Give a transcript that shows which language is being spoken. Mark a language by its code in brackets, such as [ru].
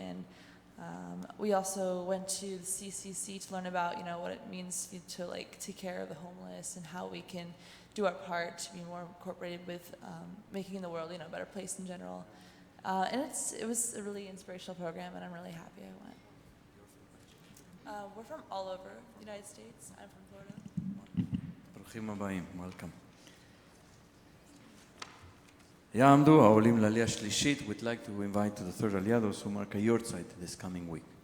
[en] And we also went to the CCC to learn about, what it means to take care of the homeless and how we can do our part to be more incorporated with making the world, a better place in general. And it was a really inspirational program, and I'm really happy I went. We're from all over the United States. I'm from Florida. [he] ברוכים הבאים, [en] welcome. [he] יעמדו העולים לעלייה שלישית. [en] We'd like to invite to the third aliyah those who mark a yortzeit this coming week.